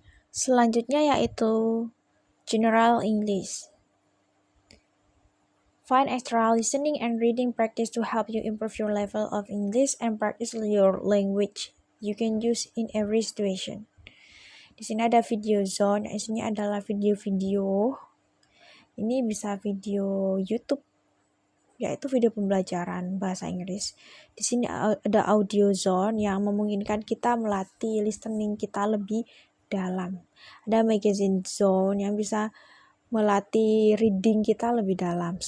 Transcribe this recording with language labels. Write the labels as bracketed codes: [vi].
[id] Selanjutnya yaitu General English. [en] Find extra listening and reading practice to help you improve your level of English and practice your language you can use in every situation. [id] Di sini ada video zone, di sini adalah video-video. Ini bisa video YouTube, yaitu video pembelajaran bahasa Inggris. Di sini ada audio zone yang memungkinkan kita melatih listening kita lebih dalam. Ada magazine zone yang bisa melatih reading kita lebih dalam.